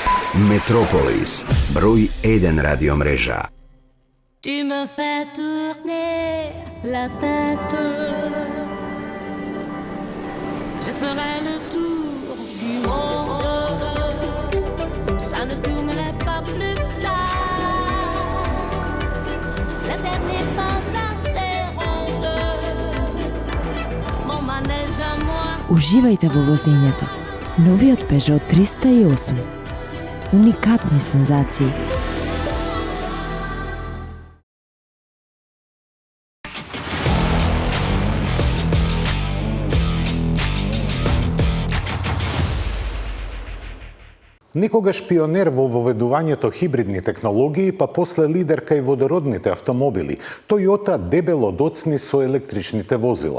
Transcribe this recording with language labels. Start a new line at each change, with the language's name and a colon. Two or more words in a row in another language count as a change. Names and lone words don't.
Macedonian: Метрополис, број 1 радиомрежа.
French: Tu me fais tourner la tête. Je ferai le tour du monde. Ça ne tournerait pas plus que ça. La terre n'est pas assez ronde. Mon manège à moi.
Macedonian: Уживајте во возењето. Новиот Peugeot 308. Уникатни сензации. Некогаш пионер во воведувањето хибридни технологии, па после лидер кај водородните автомобили, Toyota дебело доцни со електричните возила.